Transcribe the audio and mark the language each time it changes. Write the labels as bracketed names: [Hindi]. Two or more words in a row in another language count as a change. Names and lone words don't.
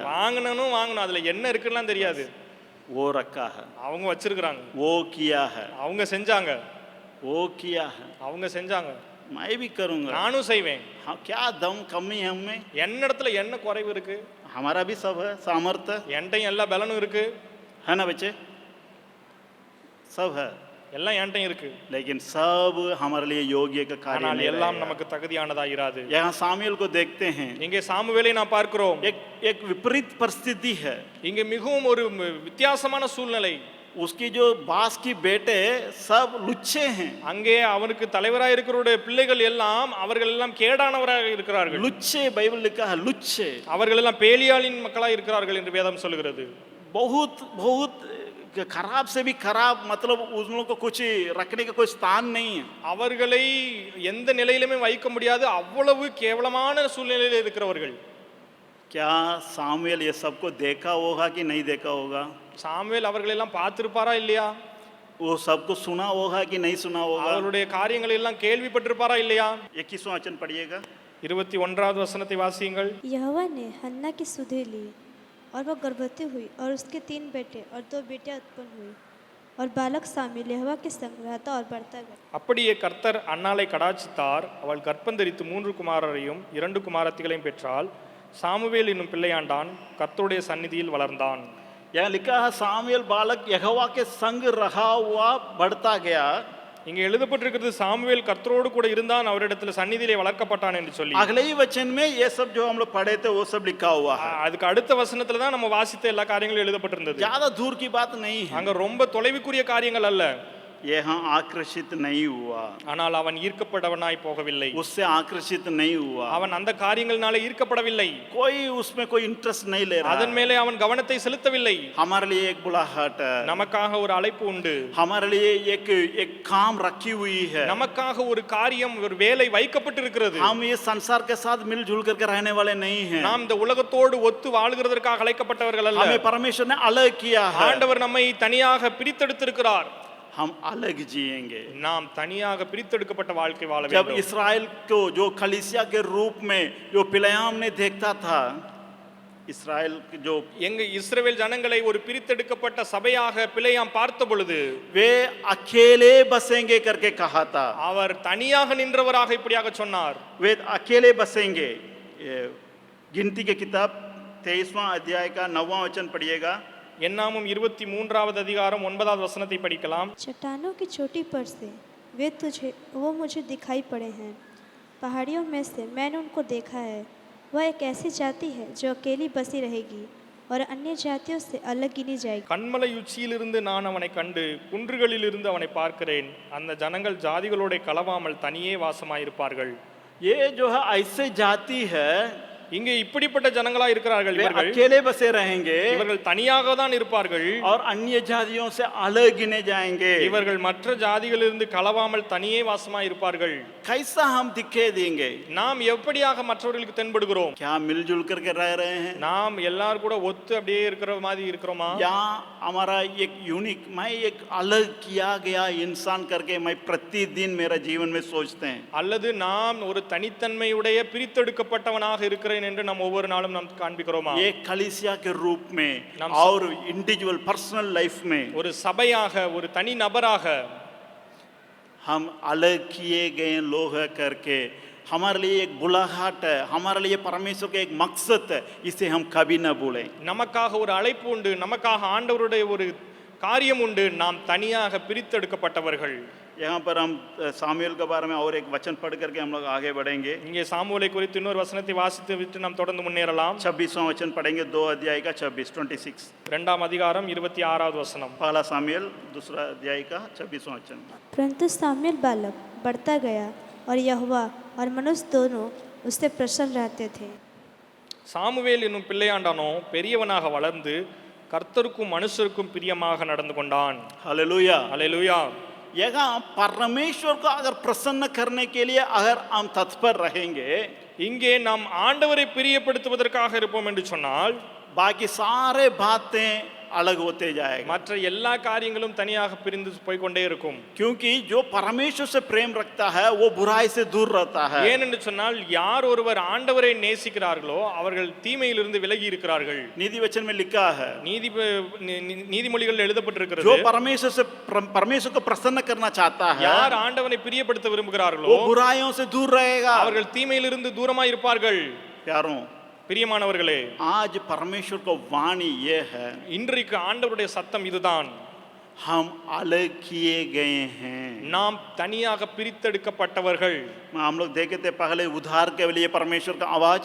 [Tamil] வாங்கணும் அதுல என்ன இருக்குன்னு தெரியாது. [Hindi] वो रखा है, [Tamil] அவங்க வச்சிருக்காங்க, [Hindi] वो किया है, [Tamil] அவங்க செஞ்சாங்க, [Hindi] वो किया है, [Tamil] அவங்க செஞ்சாங்க, [Hindi] मैं भी करूंगा। [Tamil] நானும் செய்வேன். [Hindi] हाँ, क्या दम कमी है हमें? [Tamil] என்னிடத்துல என்ன குறைவு இருக்கு? [Hindi] हमारा भी सब है सामर्थ्य, [Tamil] என்கிட்டயும் எல்லா பலனும் இருக்கு, [Hindi] है ना बच्चे? सब है, [Tamil] எல்லாம் என்கிட்டயும் இருக்கு. [Hindi] लेकिन सब हमारे लिए योग्य का कार्य [Tamil] ஆனால் [Hindi] नहीं [Tamil] எல்லாம் [Hindi] रहेगा। [Tamil] நமக்கு தகுதியானதா இராது. [Hindi] यहाँ सामुएल को देखते हैं, [Tamil] இங்கே சாமுவேலை நாம் பார்க்கிறோம். [Hindi] एक विपरीत परिस्थिति है। [Tamil] இங்கே மிகவும் ஒரு வித்தியாசமான சூழ்நிலை. [Hindi] उसकी जो बास की बेटे सब लुच्चे हैं। [Tamil] அங்கே அவனுக்கு தலைவராக இருக்கிறவருடைய பிள்ளைகள் எல்லாம் அவர்கள் எல்லாம் கேடானவராக இருக்கிறார்கள். [Hindi] लुच्चे बाइबल लिखा है, लुच्चे। [Tamil] அவர்கள் எல்லாம் பேலியாளின் மக்களாக இருக்கிறார்கள் என்று வேதம் சொல்கிறது. [Hindi] बहुत बहुत खराब से भी खराब, मतलब उन लोगों को कुछ रखने का कोई स्थान नहीं है। [Tamil] அவர்களை எந்த நிலையிலுமே வைக்க முடியாது, அவ்வளவு கேவலமான சூழ்நிலையில் இருக்கிறவர்கள். [Hindi] क्या सामुएल ये सबको देखा होगा कि नहीं देखा होगा? [Tamil] சாமுவேல் அவர்கள் எல்லாம் பார்த்திருப்பாரா இல்லையா? [Hindi] वो सबको सुना होगा कि नहीं सुना होगा? [Tamil] அவருடைய காரியங்களை எல்லாம் கேள்விப்பட்டிருப்பாரா இல்லையா? [Hindi] 21वां वचन पढ़िएगा। [Tamil] 21வது வசனத்தை வாசியுங்கள். [Hindi] यहोवा ने हन्ना की सुधि ली और वह गर्भवती हुई और उसके 3 बेटे और 2 बेटियां उत्पन्न हुई और बालक सामुएल यहोवा के संग रहता और बढ़ता गया। [Tamil] அப்படியே கர்த்தர் அன்னாளை கடாட்சித்தார். அவள் கர்ப்பந்தரித்து 3 குமாரரையும் 2 குமாரத்திகளையும் பெற்றாள். சாமுவேல் என்னும் பிள்ளையாண்டான், கர்த்தருடைய சந்நிதியில் வளர்ந்தான். [Hindi] यहाँ लिखा है सामुएल बालक यहोवा के संग रहा हुआ बढ़ता गया। [Tamil] இங்கே எழுதப்பட்டிருக்கிறது சாமுவேல் கர்த்தரோடு கூட இருந்தான், அவரிடத்தில் சந்நிதியிலே வளர்க்கப்பட்டான் என்று சொல்லி. [Hindi] अगले ही वचन में ये सब जो हम लोग पढ़े थे वो सब लिखा हुआ है। [Tamil] அதுக்கு அடுத்த வசனத்துல தான் நம்ம வாசித்த எல்லா காரியங்களும் எழுதப்பட்டிருந்தது. [Hindi] ज्यादा दूर की बात नहीं है, [Tamil] அங்க ரொம்ப தொலைவுக்குரிய காரியங்கள் அல்ல. [Hindi] यहाँ आकर्षित नहीं हुआ, [Tamil] ஆனால் அவன் ஈர்க்கப்பட்டவனாய் போகவில்லை. [Hindi] उससे आकर्षित नहीं हुआ, [Tamil] அவன் அந்த காரியங்களினாலே ஈர்க்கப்படவில்லை. [Hindi] कोई उसमें कोई इंटरेस्ट नहीं ले रहा। [Tamil] அதன் மேலே அவன் கவனத்தை செலுத்தவில்லை. [Hindi] हमारे लिए एक बुलाहट है, [Tamil] நமக்காக ஒரு அழைப்பு உண்டு, [Hindi] हमारे लिए एक काम रखी हुई है, [Tamil] நமக்காக ஒரு காரியம், ஒரு வேலை வைக்கப்பட்டிருக்கிறது. [Hindi] हम ये संसार के साथ मिलजुल करके रहने वाले नहीं हैं। [Tamil] நாம் இந்த உலகத்தோடு ஒத்து வாழ்கிறதற்காக அழைக்கப்பட்டவர்கள் அல்ல. [Hindi] हमें परमेश्वर ने अलग किया है, [Tamil] ஆண்டவர் நம்மை தனியாக பிரித்தெடுத்திருக்கிறார். [Hindi] हम अलग जिएंगे। [Tamil] நாம் தனியாக பிரித்தெடுக்கப்பட்ட வாழ்க்கை வாழ [Hindi] जब [Tamil] வேண்டும். [Hindi] इसराइल को जो कलीसिया के रूप में जो पिलेयाम ने देखता था, इसराइल की जो [Tamil] எங்க இஸ்ரவேல் ஜனங்களை ஒரு பிரித்தெடுக்கப்பட்ட சபையாக பிலேயாம் பார்த்த பொழுது [Hindi] वे अकेले बसेंगे करके कहा था, [Tamil] அவர் தனியாக நின்றவராக இப்படியாக சொன்னார். [Hindi] वे अकेले बसेंगे। ये गिनती के किताब 23वां अध्याय का 9वां वचन पढ़िएगा। [Tamil] என்னாமும் 23வது அதிகாரம் 9வது வசனத்தை படிக்கலாம். [Hindi] चट्टानों की चोटी पर से वो मुझे दिखाई पड़े हैं। पहाड़ियों में से मैंने उनको देखा है। वह एक ऐसी जाति है जो अकेली बसी रहेगी और अन्य जातियों से अलग गिनी जाएगी। [Tamil] கண்மலை உச்சியிலிருந்து நான் அவனை கண்டு குன்றுகளிலிருந்து அவனை பார்க்கிறேன். அந்த ஜனங்கள் ஜாதிகளோட கலவாமல் தனியே வாசமாயிருப்பார்கள். [Hindi] ये जो है ऐसे जाति है, [Tamil] இங்கே இப்படிப்பட்ட ஜனங்களா இருக்கிறார்கள். [Hindi] वे [Tamil] இவர்கள் [Hindi] अकेले बसे रहेंगे [Tamil] இவர்கள் தனியாக தான் இருப்பார்கள். [Hindi] और अन्य जातियों से अलग गिने जाएंगे। [Tamil] இவர்கள் மற்ற ஜாதிகளிலிருந்து கலவாமல் தனியே வாசமாய் இருப்பார்கள். [Hindi] कैसा हम दिखाई देंगे? [Tamil] நாம் எப்படியாக மற்றவர்களுக்கு தென்படுகிறோம்? [Hindi] क्या मिलजुल करके रह रहे हैं, [Tamil] நாம் எல்லாரும் கூட ஒத்து அப்படியே இருக்கிற மாதிரி இருக்கிறோமா? [Hindi] या हमारा एक यूनिक, मैं एक अलग किया गया इंसान करके मैं प्रतिदिन मेरा जीवन में सोचते हैं? [Tamil] அல்லது நாம் ஒரு தனித்தன்மையுடைய பிரித்தெடுக்கப்பட்டவனாக இருக்கிறேன் என்று நாம் ஒவ்வொரு நாளும் நாம் காண்பிக்கிறோமா? [Hindi] ये कलीसिया के रूप में नाम और [English] individual personal life [Hindi] में [Tamil] ஒரு சபையாக ஒரு தனி நபராக [Hindi] हम अलग किए गए लोग हैं करके हमारे लिए एक बुलाहट है, हमारे लिए परमेश्वर का एक मकसद है, इसे हम कभी ना भूलें। [Tamil] நமக்காக ஒரு அழைப்பு உண்டு, நமக்காக ஆண்டவருடைய ஒரு காரியம் உண்டு. நாம் தனியாக பிரித்தெடுக்கப்பட்டவர்கள். [Hindi] यहाँ पर हम सामुएल के बारे में और एक वचन पढ़ करके हम लोग आगे बढ़ेंगे। [Tamil] இங்கே சாமுவேலை குறித்து இன்னொரு வசனத்தை வாசித்து விட்டு நாம் தொடர்ந்து முன்னேறலாம். [Hindi] 26वां वचन पढ़ेंगे, 2 अध्याय का 26 [Tamil] இரண்டாம் அதிகாரம் 26வது வசனம். [Hindi] पहला सामुएल 2 अध्याय का 26वां वचन। परंतु सामुएल बालक बढ़ता गया और यहोवा और मनुष्य दोनों उससे प्रसन्न रहते थे। [Tamil] சாமுவேல் என்னும் பிள்ளையாண்டானோ பெரியவனாக வளர்ந்து கர்த்தருக்கும் மனுஷருக்கும் பிரியமாக நடந்து கொண்டான். [Hindi] हालेलुया। [Tamil] அல்லேலூயா. [Hindi] यहाँ परमेश्वर को अगर प्रसन्न करने के लिए अगर हम तत्पर रहेंगे, [Tamil] இங்கே நாம் ஆண்டவரை பிரியப்படுத்துவதற்காக இருப்போம் என்று சொன்னால் [Hindi] बाकी सारे बातें अलग होते जाएगा। [Tamil] மற்ற எல்லா காரியங்களும் தனியாக பிரிந்து போய்க்கொண்டே இருக்கும். [Hindi] क्योंकि जो परमेश्वर से प्रेम रखता है वो बुराई से दूर रहता है। [Tamil] ஏனென்று சொன்னால் யார் ஒருவர் ஆண்டவரை நேசிக்கிறார்களோ அவர்கள் தீமையிலிருந்து விலகி இருக்கிறார்கள். [Hindi] नीति वचन में लिखा है, [Tamil] நீதிமொழிகள் எழுதப்பட்டிருக்கிறது. [Hindi] जो परमेश्वर को प्रसन्न करना चाहता है [Tamil] யார் ஆண்டவனை பிரியப்படுத்த விரும்புகிறார்களோ [Hindi] वो बुराइयों से दूर रहेगा। [Tamil] அவர்கள் தீமையிலிருந்து தூரமாய் இருப்பார்கள். [Hindi] प्यारों, [Tamil] பிரியமானவர்களே, [Hindi] आज परमेश्वर को वाणी ये है, [Tamil] இன்றைக்கு ஆண்டவருடைய சத்தம் இதுதான். [Hindi] हम अलग किए गए हैं। [Tamil] நாம் தனியாக பிரித்தெடுக்கப்பட்டவர்கள். [Hindi] हम लोग देखे थे पहले उद्धार के लिए परमेश्वर का आवाज,